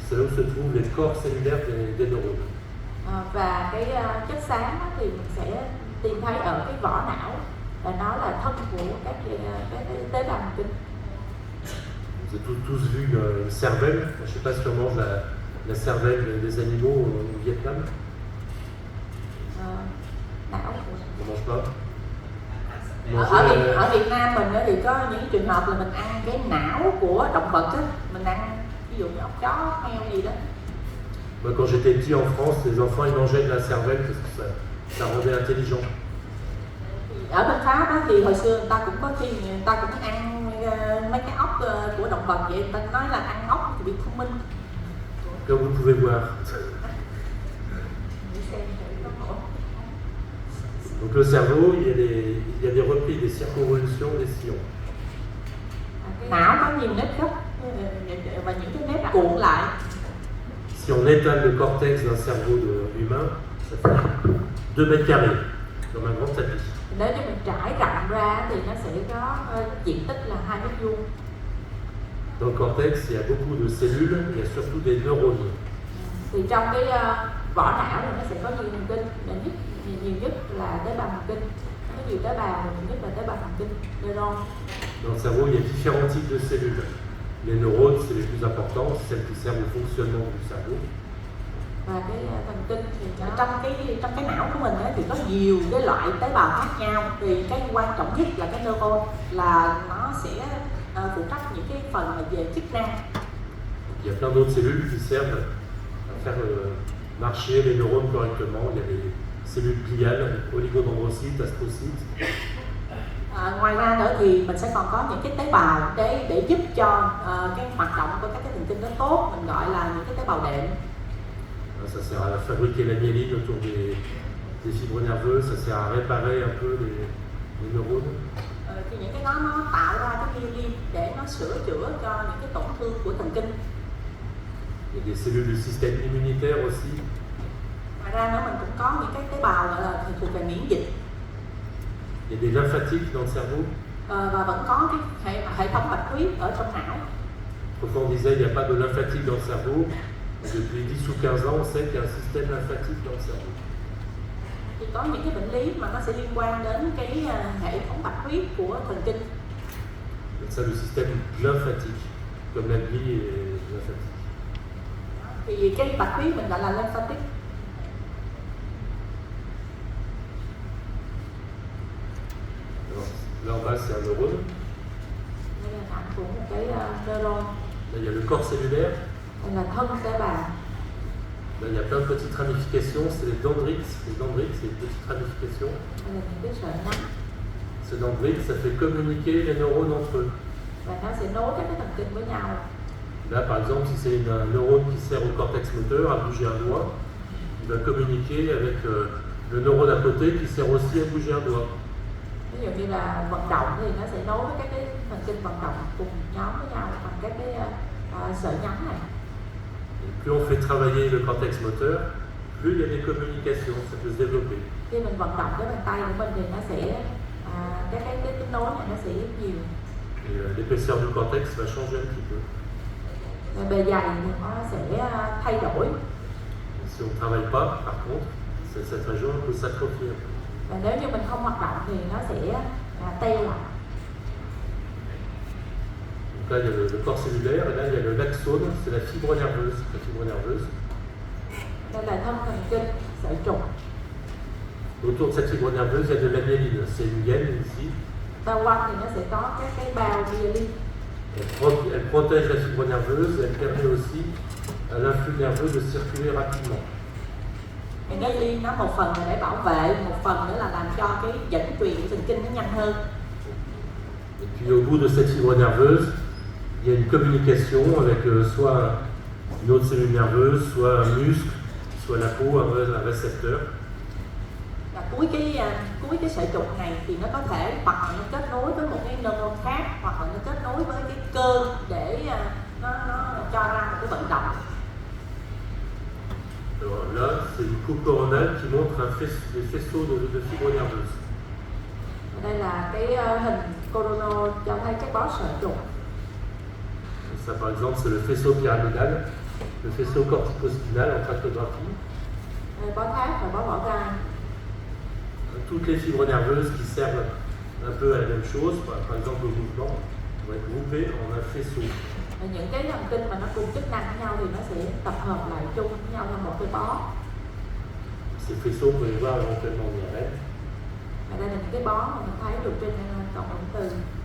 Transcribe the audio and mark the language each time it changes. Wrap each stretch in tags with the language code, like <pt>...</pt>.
<fr>C'est là où se trouvent les corps cellulaires des neurones.</fr> <vi>Và cái chất xám thì mình sẽ tìm thấy ở cái vỏ não, và nó là thân của các tế bào thần kinh.</vi> <fr>Vous avez tous vu une cervelle. Je ne sais pas si on mange la cervelle des animaux au Vietnam.</fr> <vi>Não.</vi> <fr>On mange pas.</fr> <vi>Ở Việt Nam mình thì có những trường hợp là mình ăn cái não của động vật á, mình ăn ví dụ như ốc chó, heo gì đó.</vi> <fr>Moi, quand j'étais petit en France, les enfants ils mangeaient de la cervelle parce que ça rendait intelligent.</fr> <vi>Ở bên Pháp á, thì hồi xưa người ta cũng có khi người ta cũng ăn mấy cái ốc của động vật vậy, người ta nói là ăn ốc thì bị thông minh.</vi> <fr>Comme vous pouvez voir. Donc le cerveau, il y a des replis, des circonvolutions, des sillons.</fr> <vi>Não có nhiều nếp gấp và những cái nếp cuộn lại.</vi> <fr>Si on étale le cortex d'un cerveau humain, ça fait 2 mètres carrés, comme un grand tapis.</fr> <vi>Nếu như mình trải rộng ra thì nó sẽ có diện tích là 2 mét vuông.</vi> <fr>Dans le cortex, il y a beaucoup de cellules, il y a surtout des neurones.</fr> <vi>Thì trong cái vỏ não thì nó sẽ có nhiều thần kinh, nhiều nhất là tế bào thần kinh. Có nhiều tế bào, nhiều nhất là tế bào thần kinh, neuron.</vi> <fr>Dans le cerveau, il y a différents types de cellules. Les neurones, c'est les plus importants, c'est celles qui servent au fonctionnement du cerveau.</fr> <vi>Và cái thần kinh thì trong cái não của mình ấy, thì có nhiều cái loại tế bào khác nhau. Thì cái quan trọng nhất là cái neuron, là nó sẽ phụ trách những cái phần về chức năng.</vi> <fr>Il y a plein d'autres cellules qui servent à faire marcher les neurones correctement. Il y a des cellules gliales, oligodendrocytes, astrocytes.</fr> <vi>Ngoài ra nữa thì mình sẽ còn có những cái tế bào để giúp cho cái hoạt động của các cái thần kinh nó tốt, mình gọi là những cái tế bào đệm.</vi> <fr>Ça sert à fabriquer la myéline autour des fibres nerveuses, ça sert à réparer un peu les neurones.</fr> <vi>Thì những cái đó nó tạo ra cái myelin để nó sửa chữa cho những cái tổn thương của thần kinh.</vi> <fr>Il y a des cellules du système immunitaire aussi.</fr> <vi>Ngoài ra nữa mình cũng có những cái tế bào gọi là thuộc về miễn dịch.</vi> <fr>Il y a des lymphatiques dans le cerveau.</fr> <vi>Và vẫn có cái hệ thống bạch huyết ở trong não.</vi> <fr>Autrefois on disait il n'y a pas de lymphatique dans le cerveau. Depuis 10 ou 15 ans, on sait qu'il y a un système lymphatique dans le cerveau.</fr> <vi>Thì có những cái bệnh lý mà nó sẽ liên quan đến cái hệ thống bạch huyết của thần kinh.</vi> <fr>C'est ça le système lymphatique, comme la glie est lymphatique.</fr> <vi>Thì cái bạch huyết mình gọi là lymphatic.</vi> <fr>Là en bas c'est un neurone.</fr> <vi>Đây là nặng của một cái neuron.</vi> <fr>Là il y a le corps cellulaire.</fr> <vi>Đây là thân tế bào.</vi> <fr>Là il y a plein de petites ramifications, c'est les dendrites. Les dendrites, c'est des petites ramifications.</fr> <vi>Đây là những cái sợi nấm.</vi> <fr>Ces dendrites, ça fait communiquer les neurones entre eux.</fr> <vi>Và nó sẽ nối các cái thần kinh với nhau.</vi> <fr>Là par exemple, si c'est un neurone qui sert au cortex moteur à bouger un doigt, il va communiquer avec le neurone à côté qui sert aussi à bouger un doigt.</fr> <vi>Ví dụ như là vận động thì nó sẽ nối với các cái thần kinh vận động cùng nhóm với nhau bằng các cái sợi nhánh này.</vi> <fr>Et plus on fait travailler le cortex moteur, plus il y a des communications, ça peut se développer.</fr> <vi>Khi mình vận động cái bàn tay của mình thì nó sẽ cái kết nối này nó sẽ nhiều.</vi> <fr>Et l'épaisseur du cortex va changer un petit peu.</fr> <vi>Bề dày thì nó sẽ thay đổi.</vi> <fr>Si on ne travaille pas, par contre, cette région peut s'atrophier.</fr> <vi>Và nếu như mình không hoạt động thì nó sẽ teo lại.</vi> <fr>Donc là, il y a le corps cellulaire, et là, il y a l'axone, c'est la fibre nerveuse. La fibre nerveuse.</fr> <vi>Đây là thân thần kinh sợi trục.</vi> <fr>Autour de cette fibre nerveuse, il y a de la myéline. C'est une gaine ici.</fr> <vi>Bao quanh thì nó sẽ có các cái bao myelin.</vi> <fr>Elle protège la fibre nerveuse, elle permet aussi à l'influx nerveux de circuler rapidement.</fr> <vi>Thì nó liên nó một phần là để bảo vệ, một phần nữa là làm cho cái dẫn truyền của thần kinh nó nhanh hơn.</vi> <fr>Et puis au bout de cette fibre nerveuse, il y a une communication avec soit une autre cellule nerveuse, soit un muscle, soit la peau, un récepteur.</fr> <vi>Và cuối cái sợi trục này thì nó có thể hoặc là nó kết nối với một cái neuron khác, hoặc là nó kết nối với cái cơ để nó cho ra một cái vận động.</vi> <fr>Alors là, c'est une coupe coronale qui montre des faisceaux de fibres nerveuses.</fr> <vi>Đây là cái hình coronal cho thấy cái bó sợi trục.</vi> <fr>Ça par exemple, c'est le faisceau pyramidal, le faisceau corticospinal en tractographie.</fr> <vi>Đây, bó tháp và bó vỏ gai.</vi> <fr>Toutes les fibres nerveuses qui servent un peu à la même chose, par exemple le mouvement, vont être groupées en un faisceau.</fr> <vi>Những cái thần kinh mà nó cùng chức năng với nhau thì nó sẽ tập hợp lại chung với nhau thành một cái bó.</vi> <fr>Ces faisceaux, on peut les voir éventuellement en IRM.</fr> <vi>Và đây là những cái bó mà mình thấy được trên cộng hưởng từ.</vi>